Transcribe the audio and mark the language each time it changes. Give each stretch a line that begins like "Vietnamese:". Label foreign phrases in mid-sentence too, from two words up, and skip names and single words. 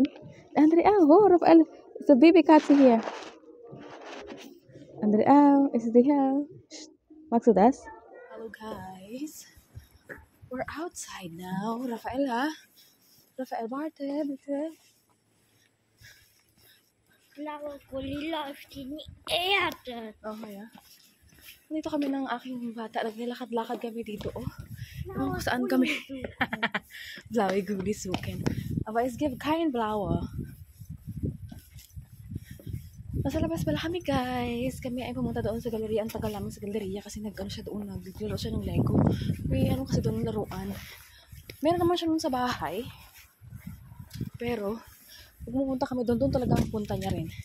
English: Andrea, Rafael, it's a baby
German: Katze hier. Andrea, is die hier? Magst du das?
English: Hello, guys. We're outside now. Rafael,
German: warte, bitte. Blaue Gulli läuft in die Erde. Oh, ja.
Filipino: Dito kami ng aking bata. Naglilakad-lakad kami dito, oh. Ewan ko saan kami.
German: Blaue Gulli suchen. Aber es gibt kein Blaue.
Filipino: Nasa labas pala kami, guys. Kami ay pumunta doon sa galeriya. Ang tagal namin sa galeriya kasi nag-ano siya doon. Naglaro siya ng Lego. May ano kasi doon laruan. Meron naman siya doon sa bahay. Pero, pag pumunta kami doon, doon talaga ang punta niya rin.